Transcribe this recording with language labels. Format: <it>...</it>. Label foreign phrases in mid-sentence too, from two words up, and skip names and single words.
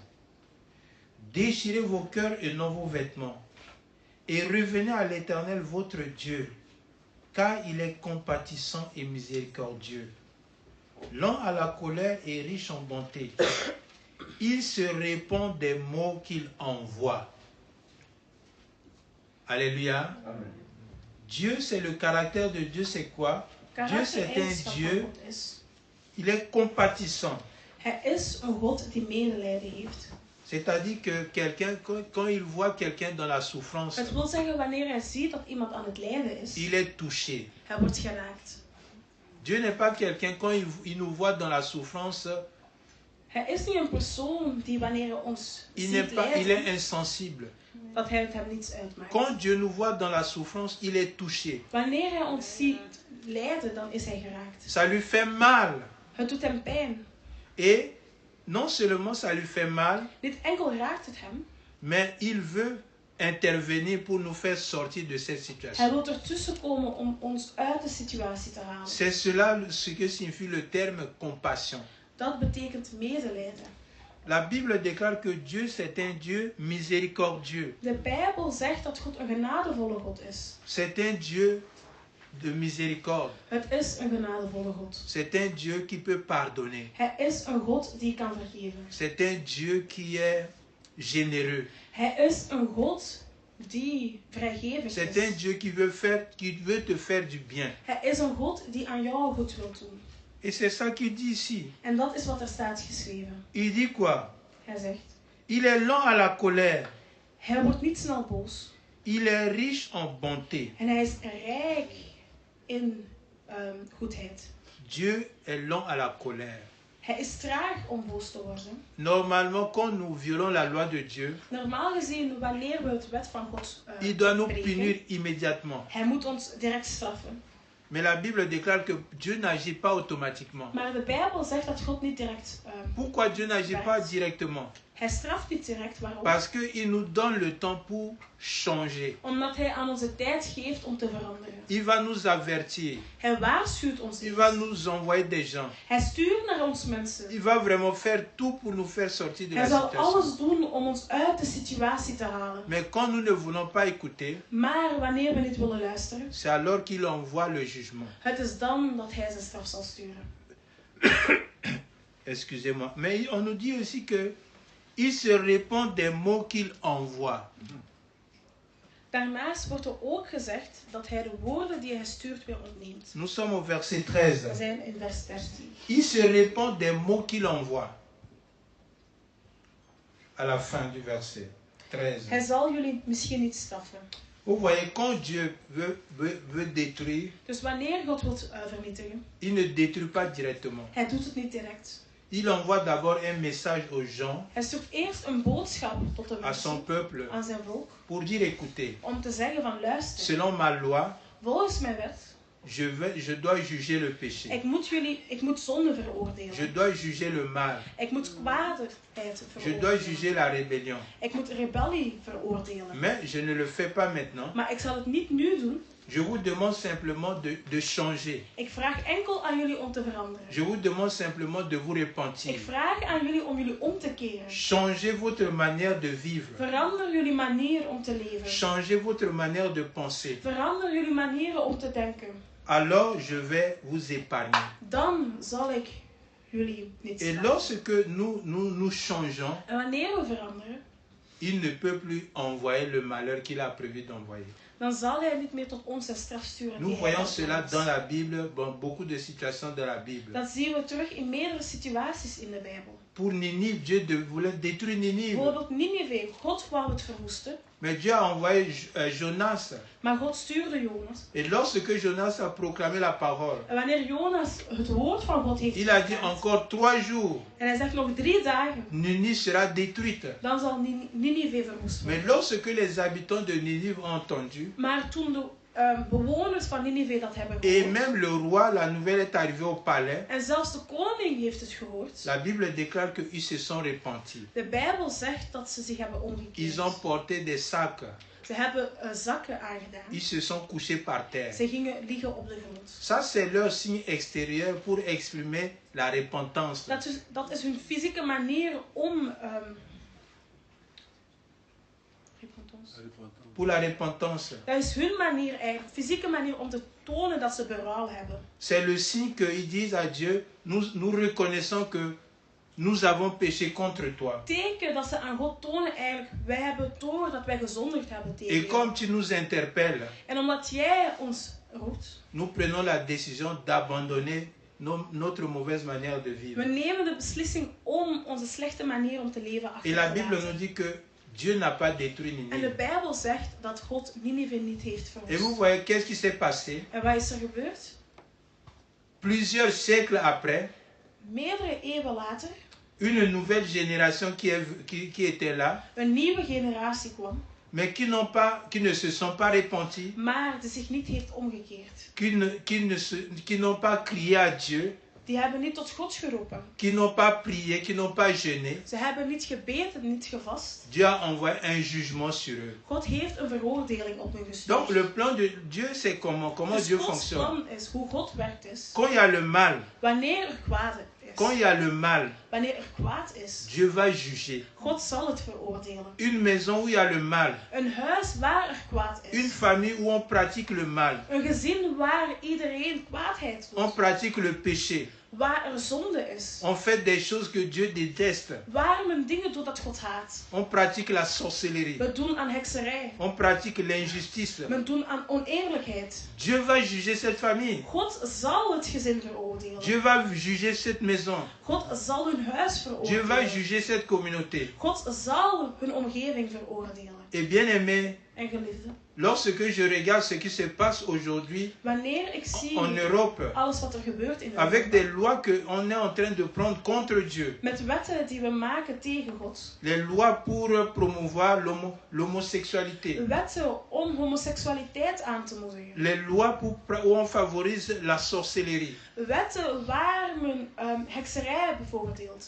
<fr>Déchirez vos cœurs et non vos vêtements, et revenez à l'Éternel votre Dieu, car il est compatissant et miséricordieux, lent à la colère et riche en bonté. Il se répand des mots qu'il envoie. Alléluia. Amen. Dieu, c'est le caractère de Dieu, c'est quoi? Dieu, c'est un</fr> <nl>Karaktereigenschap</nl> <fr>Dieu,</fr> <nl>van God is.</nl> <fr>il est compatissant.</fr> <nl>Hij is een God die medelijden heeft.</nl> <fr>C'est-à-dire que quelqu'un, quand il voit quelqu'un dans la souffrance,</fr> <nl>Het wil zeggen, wanneer hij ziet dat iemand aan het lijden is,</nl> <fr>il est touché.</fr> <nl>hij wordt geraakt.</nl> <fr>Dieu n'est pas quelqu'un, quand il nous voit dans la souffrance,</fr> <nl>Hij is niet een persoon die wanneer hij ons</nl> <fr>il</fr> <nl>ziet</nl> <fr>est</fr> <nl>lijden,</nl> <fr>insensible.</fr> <nl>dat hij het hem niets uitmaakt.</nl> <fr>Quand Dieu nous voit dans la souffrance, il est touché.</fr> <nl>Wanneer hij ons ziet lijden, dan is hij geraakt.</nl> <fr>Ça lui fait mal.</fr> <nl>Het doet hem pijn.</nl> <fr>Et non seulement ça lui fait mal,</fr> <nl>Niet enkel raakt het hem,</nl> <fr>mais il veut intervenir pour nous faire sortir de cette</fr> <nl>hij</nl> <fr>situation.</fr> <nl>wil ertussen komen om ons uit de situatie te halen.</nl> <fr>C'est cela ce que signifie le terme compassion.</fr> <nl>Dat betekent medelijden.</nl> <fr>La Bible déclare que Dieu, c'est un Dieu miséricordieux.</fr> <nl>De Bijbel zegt dat God een genadevolle God is.</nl> <fr>C'est un Dieu de miséricorde.</fr> <nl>Het is een genadevolle God.</nl> <fr>C'est un Dieu qui peut pardonner.</fr> <nl>Hij is een God die kan vergeven.</nl> <fr>C'est un Dieu qui est généreux.</fr> <nl>Hij is een God die vrijgevig</nl> <fr>C'est un</fr> <nl>is.</nl> <fr>Dieu qui veut te faire du bien.</fr> <nl>Hij is een God die aan jou goed wil doen.</nl> <fr>Et c'est ça qu'il dit ici.</fr> <nl>En dat is wat er staat geschreven.</nl> <fr>Il dit quoi?</fr> <nl>Hij zegt,</nl> <fr>Il est lent à la colère.</fr> <nl>hij wordt niet snel boos.</nl> <fr>Il est riche en bonté.</fr> <nl>En hij is rijk in goedheid.</nl> <fr>Dieu est lent à la colère.</fr> <nl>Hij is traag om boos te worden.</nl> <fr>Normalement, quand nous violons la loi de Dieu,</fr> <nl>Normaal gezien, wanneer we het wet van God</nl> <fr>il doit nous</fr> <nl>breken,</nl> <fr>punir immédiatement.</fr> <nl>hij moet ons direct straffen.</nl> <fr>Mais la Bible déclare que Dieu n'agit pas automatiquement.</fr> <nl>Maar de Bijbel zegt dat God niet direct...</nl> <fr>Pourquoi Dieu n'agit pas directement?</fr> <nl>hij straft niet direct, waarom?</nl> <fr>Parce qu'il nous donne le temps pour changer.</fr> <nl>Omdat hij aan onze tijd geeft om te veranderen.</nl> <fr>Il va nous avertir.</fr> <nl>Hij waarschuwt ons</nl> <fr>Il</fr> <nl>niet.</nl> <fr>va nous envoyer des gens.</fr> <nl>Hij stuurt naar ons mensen.</nl> <fr>Il va vraiment faire tout pour nous faire sortir de</fr> <nl>Hij</nl> <fr>la</fr> <nl>zal</nl> <fr>situation.</fr> <nl>alles doen om ons uit de situatie te halen.</nl> <fr>Mais quand nous ne voulons pas écouter,</fr> <nl>Maar wanneer we niet willen luisteren,</nl> <fr>c'est alors qu'il envoie le jugement.</fr> <nl>het is dan dat hij zijn straf zal sturen.</nl> <fr>Excusez-moi. Mais on nous dit aussi que il se répand des mots qu'il envoie.</fr> <nl>Daarnaast wordt er ook gezegd dat hij de woorden die hij stuurt weer ontneemt.</nl> <fr>Nous sommes au verset</fr> <nl>We</nl> <fr>13.</fr> <nl>zijn in vers 13.</nl> <fr>Il se répand des mots qu'il envoie. À la fin du verset 13.</fr> <nl>Hij zal jullie misschien niet straffen.</nl> <fr>Vous voyez, quand Dieu veut détruire,</fr> <nl>Dus wanneer God wil vernietigen,</nl> <fr>il ne détruit pas directement.</fr> <nl>hij doet het niet direct.</nl> <fr>Il envoie d'abord un message aux gens,</fr> <nl>Hij stuurt eerst een boodschap tot de</nl> <fr>à son</fr> <nl>mensen,</nl> <fr>peuple,</fr> <nl>aan zijn volk,</nl> <fr>pour dire, écoutez,</fr> <nl>om te zeggen van luister,</nl> <fr>selon ma loi,</fr> <nl>volgens mijn wet,</nl> <fr>je dois juger le péché.</fr> <nl>ik moet zonde veroordelen.</nl> <fr>Je dois juger le mal.</fr> <nl>Ik moet kwaadheid</nl> <fr>Je dois</fr> <nl>veroordelen.</nl> <fr>juger la rébellion.</fr> <nl>Ik moet rebellie veroordelen.</nl> <fr>Mais je ne le fais pas maintenant.</fr> <nl>Maar ik zal het niet nu doen.</nl> <fr>Je vous demande simplement de changer.</fr> <nl>Ik vraag enkel aan jullie om te veranderen.</nl> <fr>Je vous demande simplement de vous</fr> <nl>Ik</nl> <fr>repentir.</fr> <nl>vraag aan jullie om jullie om te keren.</nl> <fr>Changez votre manière de vivre.</fr> <nl>Verander jullie manier om te leven.</nl> <fr>Changez votre manière de penser.</fr> <nl>Verander jullie manieren om te denken.</nl> <fr>Alors je vais vous épargner.</fr> <nl>Dan zal ik jullie niet</nl> <fr>Et</fr> <nl>staan.</nl> <fr>lorsque nous changeons,</fr> <nl>En wanneer we veranderen,</nl> <fr>il ne peut plus envoyer le malheur qu'il a prévu d'envoyer.</fr> <nl>dan zal hij niet meer tot ons de straf sturen</nl> <fr>Nous</fr> <nl>die hij</nl> <fr>voyons cela</fr> <nl>ons.</nl> <fr>dans la Bible, dans beaucoup de situations dans la Bible.</fr> <nl>Dat zien we terug in meerdere situaties in de Bijbel.</nl> <fr>Pour Ninive, Dieu voulait détruire Ninive.</fr> <nl>Bijvoorbeeld Ninive, God wou het verwoesten,</nl> <fr>Mais Dieu a envoyé Jonas.</fr> <nl>maar God stuurde Jonas.</nl> <fr>Et lorsque Jonas a proclamé la parole,</fr> <nl>En wanneer Jonas het woord van God heeft</nl> <fr>il a dit</fr> <nl>verklaard,</nl> <fr>encore 3 jours,</fr> <nl>en hij zegt nog 3 dagen,</nl> <fr>Ninive sera détruite.</fr> <nl>dan zal Ninive verwoest worden.</nl> <fr>Mais lorsque les habitants de Ninive ont entendu,</fr> <nl>Maar toen de bewoners van Ninive dat hebben</nl> <fr>et</fr> <nl>gehoord,</nl> <fr>même le roi, la nouvelle est arrivée au palais,</fr> <nl>en zelfs de koning heeft het gehoord,</nl> <fr>la Bible déclare qu'ils se sont repentis.</fr> <nl>de Bijbel zegt dat ze zich hebben</nl> <fr>Ils</fr> <nl>omgekeerd.</nl> <fr>ont porté des sacs.</fr> <nl>Ze hebben zakken aangedaan.</nl> <fr>Ils se sont couchés par terre.</fr> <nl>Ze gingen liggen op de grond.</nl> <fr>Ça, c'est leur signe extérieur pour exprimer la repentance.</fr> <nl>Dat is hun fysieke manier om...</nl> <fr>Pour la repentance.</fr> <nl>Dat is hun manier eigenlijk, fysieke manier om te tonen dat ze berouw hebben.</nl> <fr>C'est le signe qu'ils disent à Dieu, nous reconnaissons que nous avons péché contre toi.</fr> <nl>Teken dat ze aan God tonen eigenlijk, wij hebben door dat wij gezondigd hebben tegen</nl> <fr>Et comme</fr> <nl>jou.</nl> <fr>tu nous interpelles,</fr> <nl>En omdat jij ons roept,</nl> <fr>nous prenons la décision d'abandonner notre mauvaise manière de</fr> <nl>we</nl> <fr>vivre.</fr> <nl>nemen de beslissing om onze slechte manier om te leven achter</nl> <fr>Et</fr> <nl>te</nl> <fr>la Bible</fr> <nl>laten.</nl> <fr>nous dit que Dieu n'a pas détruit</fr> <nl>En de</nl> <fr>Ninive.</fr> <nl>Bijbel zegt dat God Ninive niet heeft</nl> <fr>Et vous</fr> <nl>verwoest.</nl> <fr>voyez, qu'est-ce qui s'est passé?</fr> <nl>En wat is er gebeurd?</nl> <fr>Plusieurs siècles après,</fr> <nl>Meerdere eeuwen later,</nl> <fr>une nouvelle génération qui était là,</fr> <nl>een nieuwe generatie kwam,</nl> <fr>mais qui ne se sont pas repentis,</fr> <nl>maar die zich niet heeft omgekeerd.</nl> <fr>qui n'ont pas crié à Dieu,</fr> <nl>Die hebben niet tot God geroepen.</nl> <fr>qui n'ont pas prié, qui n'ont pas jeûné.</fr> <nl>Ze hebben niet gebeden, niet gevast.</nl> <fr>Dieu a envoyé un jugement sur eux.</fr> <nl>God heeft een veroordeling op hun</nl> <fr>Donc</fr> <nl>gestuurd.</nl> <fr>le plan de Dieu, c'est comment</fr> <nl>Dus</nl> <fr>Dieu</fr> <nl>Gods</nl> <fr>fonctionne.</fr> <nl>plan is hoe God werkt is.</nl> <fr>Quand il y a le mal,</fr> <nl>Wanneer er kwaad</nl> <fr>quand il</fr> <nl>is.</nl> <fr>y a le mal,</fr> <nl>Wanneer er kwaad is.</nl> <fr>Dieu va juger.</fr> <nl>God zal het veroordelen.</nl> <fr>Une maison où il y a le mal,</fr> <nl>Een huis waar er kwaad</nl> <fr>une</fr> <nl>is.</nl> <fr>famille où on pratique le mal,</fr> <nl>Een gezin waar iedereen kwaadheid</nl> <fr>on</fr> <nl>doet.</nl> <fr>pratique le péché,</fr> <nl>Waar er zonde is.</nl> <fr>on fait des choses que Dieu déteste,</fr> <nl>Waar men dingen doet dat God haat.</nl> <fr>on pratique la sorcellerie,</fr> <nl>We doen aan hekserij.</nl> <fr>on pratique l'injustice.</fr> <nl>Men doen aan oneerlijkheid.</nl> <fr>Dieu va juger cette famille.</fr> <nl>God zal het gezin veroordelen.</nl> <fr>Dieu va juger cette maison.</fr> <nl>God zal hun huis</nl> <fr>Dieu va</fr> <nl>veroordelen.</nl> <fr>juger cette communauté.</fr> <nl>God zal hun omgeving veroordelen.</nl> <fr>Et bien aimé,</fr> <nl>En geliefde,</nl> <fr>lorsque je regarde ce qui se passe aujourd'hui</fr> <nl>wanneer ik zie</nl> <fr>en Europe,</fr> <nl>alles wat er gebeurt in</nl> <fr>avec</fr> <nl>Europa,</nl> <fr>des lois qu'on est en train de prendre contre Dieu,</fr> <nl>met wetten die we maken tegen God,</nl> <fr>les lois pour promouvoir l'homosexualité,</fr> <nl>wetten om homoseksualiteit aan te moedigen,</nl> <fr>les lois où on favorise la sorcellerie.</fr> <nl>wetten waar men hekserij bevoordeelt.</nl>